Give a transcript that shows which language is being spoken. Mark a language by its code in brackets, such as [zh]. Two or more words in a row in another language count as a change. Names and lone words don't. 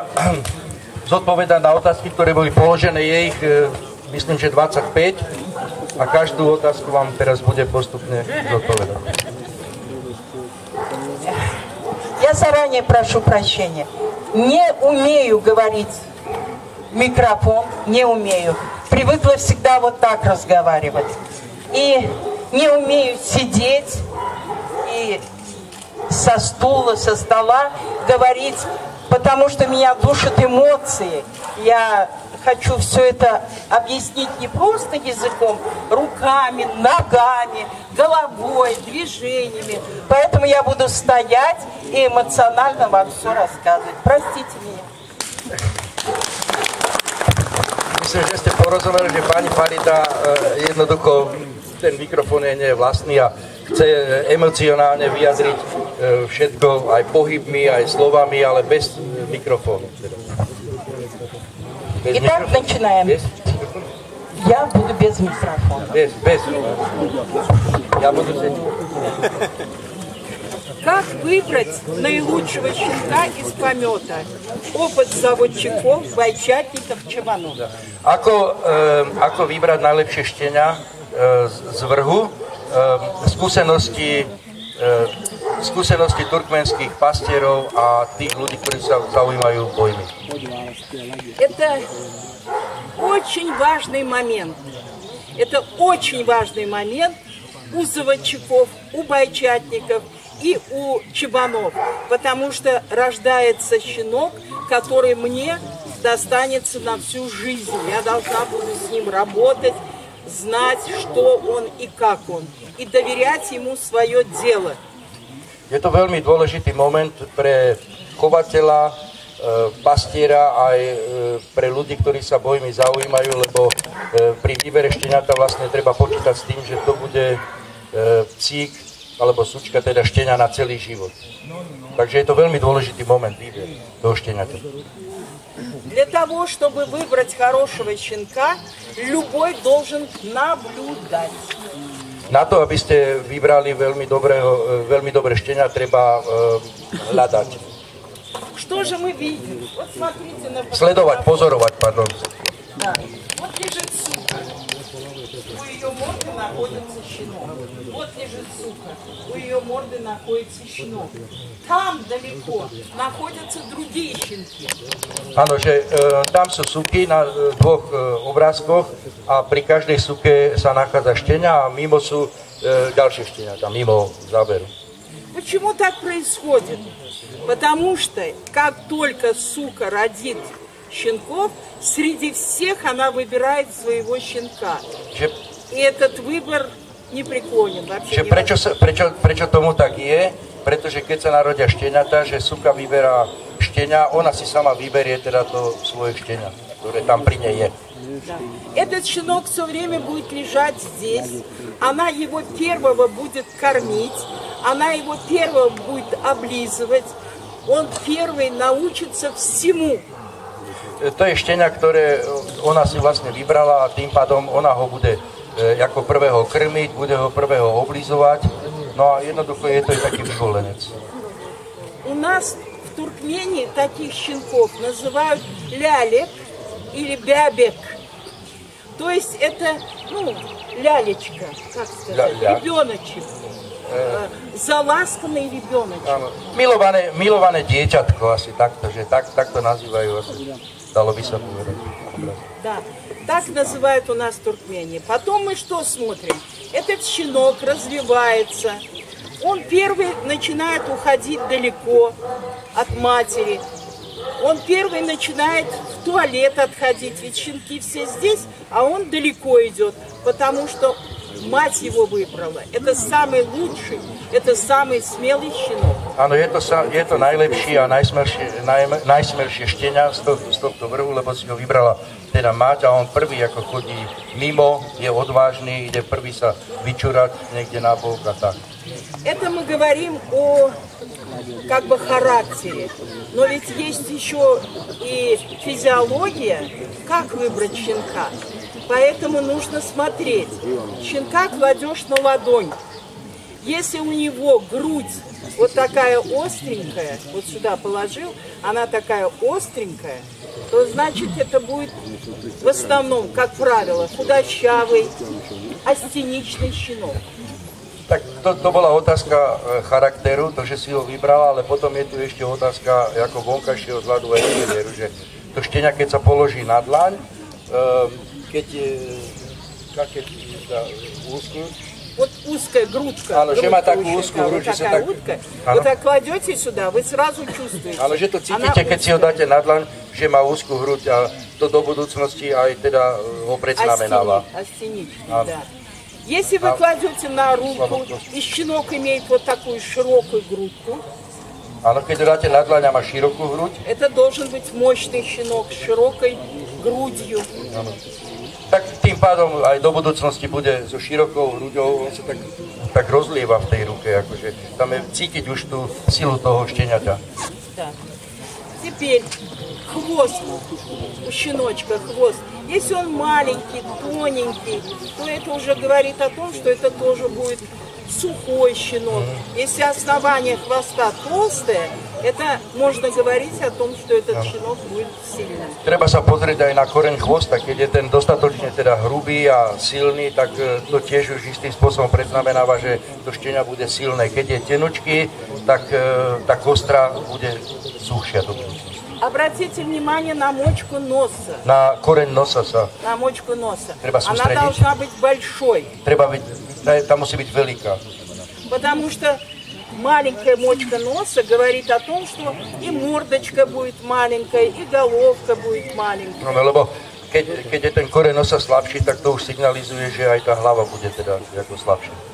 [sk] zodpovedať na otázky, ktoré boli položené jej, myslím, že 25, a každú otázku vám teraz bude postupne zodpovedať. [ru] Я заранее прошу прощения. Не умею говорить в микрофон, не умею. Привыкла всегда вот так разговаривать. И не умею сидеть и со стула, со стола говорить, потому что меня душат эмоции. Я хочу все это объяснить не просто языком, руками, ногами, головой, движениями. Поэтому я буду стоять и эмоционально вам все рассказывать. Простите меня. [sk] Myslím, že ste porozumeli, že pani Farita jednoducho ten mikrofón je vlastný a chce emocionálne vyjadriť všetko aj pohybmi, aj slovami, ale bez mikrofónu. [ru] Итак, начинаем. Я буду без микрофона. Без. Я буду сидеть. Как выбрать наилучшего щенка из помета? Опыт заводчиков, бойчатников, чабанов. [sk] Ako vybrať najlepšie štenia z vrhu, skúsenosti turkmenských pastierov a tých ľudí, ktorí sa zaujímajú bojmi. [ru] Это очень важный момент. Это очень важный момент у заводчиков, у бойчатников и у чабанов, потому что рождается щенок, который мне достанется на всю жизнь. Я должна буду с ним работать, знать, что он и как он, и доверять ему свое дело. [sk] Je to veľmi dôležitý moment pre chovateľa, pastiera aj pre ľudí, ktorí sa bojmi zaujímajú, lebo pri výbere šteniata vlastne treba počítať s tým, že to bude psík alebo sučka, teda štenia na celý život. Takže je to veľmi dôležitý moment výber toho šteniata. [ru] Для того, чтобы выбрать хорошего щенка, любой должен наблюдать. [sk] Na to, aby ste vybrali veľmi dobré štenia, treba hľadať. [ru] Что же мы видим? Вот смотрите на... [sk] Sledovať, pozorovať, pardon. [ru] Да. Вот лежит сука. У ее морды находится щенок. Вот лежит сука. У ее морды находится щенок. Там далеко находятся другие щенки. [sk] Áno, že tam sú suky na dvoch obrázkoch a pri každej suke sa nachádza štenia a mimo sú ďalšie šteniatá, mimo záberu. [ru] Почему так происходит? Потому что как только сука родит щенков, среди всех она выбирает своего щенка. И этот выбор непреклонен. Вообще [sk] prečo tomu tak je? Pretože keď sa narodia šteniatá, že suka vyberá štenia, ona si sama vyberie teda to svoje štenia, ktoré tam pri nej je. [ru] Да. Этот щенок все время будет лежать здесь, она его первого будет кормить, она его первого будет облизывать, он первый научится всему. [sk] To je štenia, ktoré ona si vlastne vybrala a tým pádom ona ho bude ako prvého krmiť, bude ho prvého oblizovať, no a jednoducho je to i taký vyvolenec. [ru] У нас в Туркмении таких щенков называют лялек или бябек. То есть это, лялечка, как сказать, ребеночек, заласканный ребеночек. [sk] Milované dieťatko asi takto, že tak to nazývajú, dalo by sa povedať. [ru] Да, так называют у нас в Туркмении. Потом мы что смотрим? Этот щенок развивается, он первый начинает уходить далеко от матери. Он первый начинает в туалет отходить, ведь щенки все здесь, а он далеко идет, потому что мать его выбрала. Это самый лучший, это самый смелый щенок. [sk] Áno, je to najlepší a najsmelšie štenia z tohto vrhu, lebo si ho vybrala teda mať a on prvý ako chodí mimo, je odvážny, ide prvý sa vyčúrať niekde na bok a tak. [ru] Это мы говорим о характере. Но ведь есть еще и физиология, как выбрать щенка. Поэтому нужно смотреть. Щенка кладешь на ладонь. Если у него грудь вот такая остренькая, вот сюда положил, она такая остренькая, то значит это будет в основном, как правило, худощавый, астеничный щенок. [sk] Tak to bola otázka charakteru, to, že si ho vybrala, ale potom je tu ešte otázka ako vonkajšieho vzhľadu aj exteriéru, že to štenia, keď sa položí na dlaň, keď sa ústni, [ru] вот узкая грудка, [sk] Áno, že má takú [ru] у [sk] úzkú [ru] щенка, грудь, вот [sk] že sa [ru] такая [sk] tak... [ru] утка, [sk] Áno. [ru] вот так кладете сюда, вы сразу чувствуете. [sk] Áno, že to [ru] Она [sk] cítite, keď si ho [ru] узкая. [sk] dáte na dlaň, že má úzkú hruď a to do budúcnosti aj teda ho predznamenáva. [ru] Остенить, [sk] Áno. [ru] да. Если вы кладете на руку, и щенок имеет вот такую широкую грудку, [sk] Áno, keď ho dáte na dlaň a má širokú hruď, [ru] это должен быть мощный щенок с широкой грудью. [sk] tak tým pádom aj do budúcnosti bude so širokou hruďou, on sa tak rozlieva v tej ruke, akože tam je cítiť už tú silu toho šteniaťa. [ru] Да. Теперь хвост у щеночка, хвост. Если он маленький, тоненький, то это уже говорит о том, что это тоже будет сухой щенок. Если основание хвоста толстое, это можно говорить о том, что этот щенок будет сильным. [sk] Treba sa pozrieť aj na koreň chvosta, keď je ten dostatočne teda hrubý a silný, tak to tiež už istým spôsobom predznamenáva, že to štenia bude silné. Keď je tenučký, tak tá kostra bude suchšia do budúcnosti. [ru] Обратите внимание на мочку носа. [sk] Na koreň nosa sa [ru] На мочку носа. [sk] Треба [ru] Она [sk] sústrediť. [ru] должна быть большой, [sk] treba byť, tá musí byť veľká. [ru] потому что маленькая мочка носа говорит о том, что и мордочка будет маленькая, и головка будет маленькая. [sk] No, lebo keď je ten koreň nosa slabší, tak to už signalizuje, že aj tá hlava bude teda ako slabšia.